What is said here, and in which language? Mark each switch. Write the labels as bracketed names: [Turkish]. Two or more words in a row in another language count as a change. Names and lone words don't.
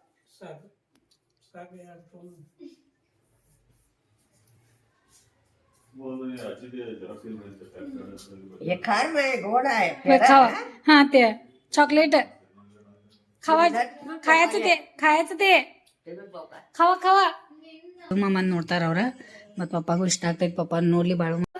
[Marathi] हे खार नाही, गोड आहे. हे खावा. हा ते चॉकलेट खावा. खायचं ते, खायचं ते. खावा खावा. [Kannada] ಮಾಮನ್ ನೋಡ್ತಾರ ಅವ್ರ. ಮತ್ತು ಪಪ್ಪಾಗೂ ಇಷ್ಟ ಆಗ್ತೈತಿ. ಪಪ್ಪ ನೋಡ್ಲಿ ಬಾಳು.